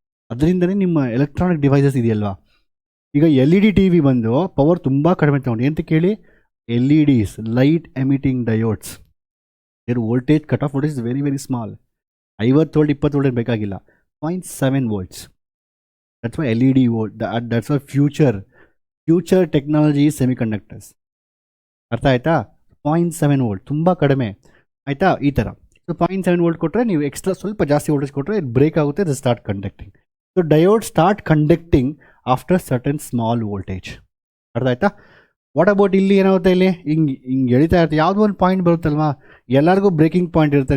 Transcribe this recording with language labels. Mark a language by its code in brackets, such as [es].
[kn] ಅದರಿಂದನೇ ನಿಮ್ಮ electronic devices ಇದೆಯಲ್ವಾ, ಈಗ LED TV ಬಂದು ಪವರ್ ತುಂಬ ಕಡಿಮೆ ತೊಗೊಂಡು, ಎಂತ ಕೇಳಿ, LEDs, light emitting diodes, [en] Their voltage cut off voltage is very very small. [kn] 50 volt 20 volt ಬೇಕಾಗಿಲ್ಲ, 0.7 volts. [en] That's why LED volt, that's why future technology is semiconductors. [kn] ಅರ್ಥ ಆಯ್ತಾ? 0.7 ವೋಲ್ಟ್ ತುಂಬ ಕಡಿಮೆ ಆಯಿತಾ, ಈ ಥರ. ಸೊ 0.7 ವೋಲ್ಟ್ ಕೊಟ್ಟರೆ ನೀವು ಎಕ್ಸ್ಟ್ರಾ ಸ್ವಲ್ಪ ಜಾಸ್ತಿ ವೋಲ್ಟೇಜ್ ಕೊಟ್ಟರೆ ಬ್ರೇಕ್ ಆಗುತ್ತೆ, ಅದು start conducting. [en] So diode start conducting after certain small voltage. [kn] ಅರ್ಥ ಆಯ್ತಾ? ವಾಟ್ ಅಬೌಟ್ ಇಲ್ಲಿ ಏನಾಗುತ್ತೆ, ಇಲ್ಲಿ ಹಿಂಗೆ ಎಳಿತಾ ಇರುತ್ತೆ, ಯಾವುದೋ ಒಂದು ಪಾಯಿಂಟ್ ಬರುತ್ತಲ್ವಾ, ಎಲ್ಲರಿಗೂ ಬ್ರೇಕಿಂಗ್ ಪಾಯಿಂಟ್ ಇರುತ್ತೆ.